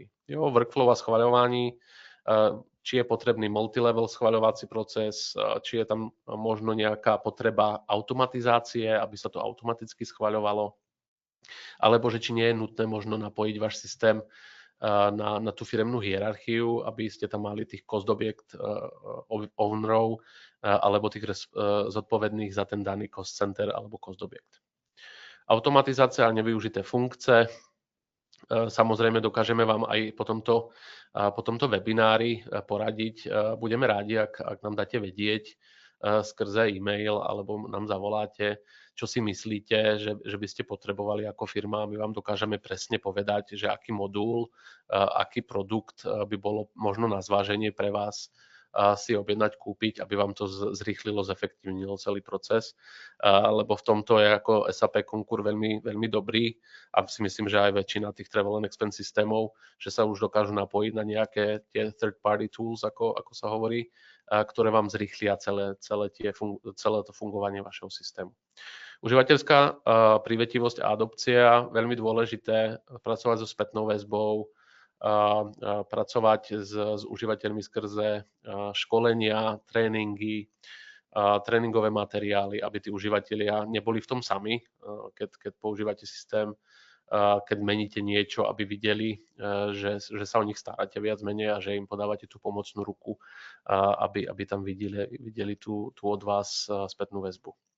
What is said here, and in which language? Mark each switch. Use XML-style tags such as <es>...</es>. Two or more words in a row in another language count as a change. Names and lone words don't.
<sl>Jo, workflow a schvaľovanie, či je potrebný multilevel schvaľovací proces, či je tam možno nejaká potreba automatizácie, aby sa to automaticky schvaľovalo, alebo že či nie je nutné možno napojiť váš systém na tú firemnú hierarchiu, aby ste tam mali tých</sl> <en>cost object ownerov</en> <sl>alebo tých zodpovedných za ten daný</sl> <en>cost center</en> <sl>alebo</sl> <en>cost object.</en> <sl>Automatizácia a nevyužité funkce. Samozrejme, dokážeme vám aj po tomto webinári poradiť. Budeme rádi, ak nám dáte vedieť skrze e-mail alebo nám zavoláte, čo si myslíte, že by ste potrebovali ako firma. My vám dokážeme presne povedať, že aký modul, aký produkt by bolo možno na zváženie pre vás si objednať, kúpiť, aby vám to zrýchlilo, zefektívnilo celý proces, lebo v tomto je ako SAP Concur veľmi, veľmi dobrý a si myslím, že aj väčšina tých</sl> <en>travel and expense</en> <sl>systémov, že sa už dokážu napojiť na nejaké tie</sl> <en>third party tools,</en> <sl>ako sa hovorí, ktoré vám zrýchlia celé to fungovanie vašeho systému. Užívateľská prívetivosť a adopcia, veľmi dôležité pracovať so spätnou väzbou, pracovať s užívateľmi skrze školenia, tréningy, tréningové materiály, aby tí užívateľia neboli v tom sami, keď používate systém, keď meníte niečo, aby videli, že sa o nich staráte viac menej a že im podávate tú pomocnú ruku, aby tam videli tú od vás spätnú väzbu.</sl>